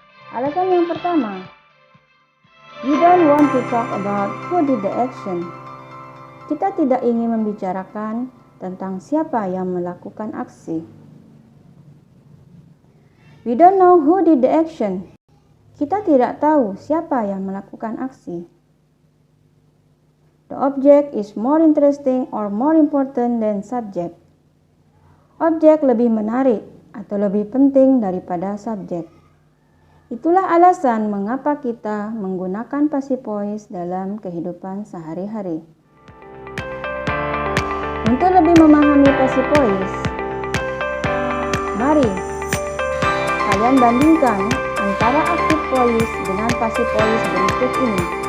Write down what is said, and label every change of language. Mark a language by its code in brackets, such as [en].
[id] Alasan yang pertama, [en] we don't want to talk about who did the action. [id] Kita tidak ingin membicarakan tentang siapa yang melakukan aksi. [en] We don't know who did the action. [id] Kita tidak tahu siapa yang melakukan aksi. [en] The object is more interesting or more important than subject. [id] Objek lebih menarik atau lebih penting daripada subjek. Itulah alasan mengapa kita menggunakan passive voice dalam kehidupan sehari-hari. Untuk lebih memahami passive voice, mari kalian bandingkan antara active voice dengan passive voice berikut ini.